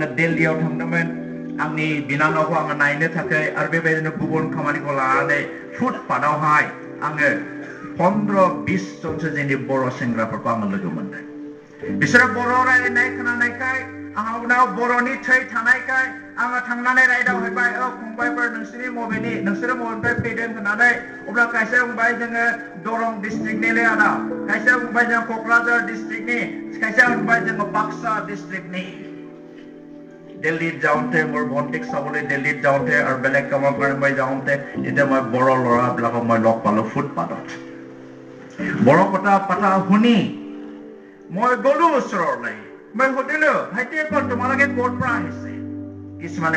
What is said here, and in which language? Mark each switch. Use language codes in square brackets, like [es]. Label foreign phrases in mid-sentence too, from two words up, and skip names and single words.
[brx] दिल्लीयाव थांदोंमोन आंनि बिनानावखौ आङो नायनो थाखाय आरो बेबायदिनो गुबुन खामानिखौ लानानै फुटपाथावहाय आङो 15-20 जनसो जोंनि बर' सेंग्राफोरखौ आङो लोगो मोनदों बिसोरो बर' रायलायनाय खोनानायखाय आंनाव बर'नि थै थानायखाय आङो थांनानै रायदावहैबाय फंबायफोर नोंसोरो मबेनिफ्राय फैदों होननानै अब्ला खायसे बुंबाय जोङो दरं डिस्ट्रिक्टनि आदा खायसे बुंबाय जों क'क्राझार डिस्ट्रिक्टनि खायसे बुंबाय जोङो बाक्सा डिस्ट्रिक्टनि [as] দিল্লীত যাওঁতে মোৰ ভণ্টিক চাবলৈ দিল্লীত যাওঁতে আৰু বেলেগ কামৰ কাৰণে মই যাওঁতে এতিয়া মই বৰ ল'ৰাবিলাকক মই লগ পালো ফুটপাথত বৰ কথা শুনি মই গলো ওচৰলৈ মই সুধিলো ভাইটি ক'ত তোমালোকে ক'ৰ পৰা আহিছে কিছুমানে